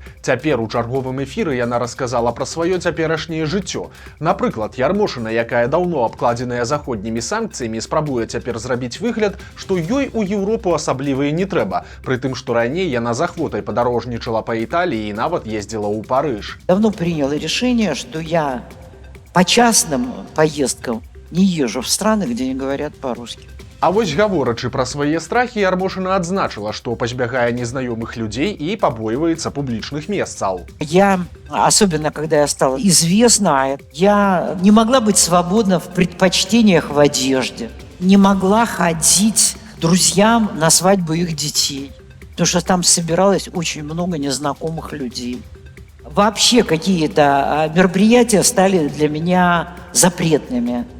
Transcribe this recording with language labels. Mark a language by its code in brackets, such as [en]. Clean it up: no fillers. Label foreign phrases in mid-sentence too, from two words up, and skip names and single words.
[be] Цяпер у чарговым эфіры яна расказала пра сваё цяперашняе жыццё. Напрыклад, Ярмошына, якая даўно абкладзеная заходнімі санкцыямі, спрабуе цяпер зрабіць выгляд, што ёй у Еўропу асабліва і не трэба, пры тым, што раней яна з ахвотай падарожнічала па Італіі і нават ездзіла ў Парыж. [ru] Давно приняла решение, что я по частным поездкам не езжу в страны, где не говорят по-русски. [be] А вось гаворачы пра свае страхі, Ярмошына адзначыла, што пазбягае незнаёмых людзей і пабойваецца публічных месцаў. [ru] Я, особенно когда я стала известна, я не могла быть свободна в предпочтениях в одежде. Не могла ходить к друзьям на свадьбу их детей, потому что там собиралось очень много незнакомых людей. Вообще какие-то мероприятия стали для меня запретными.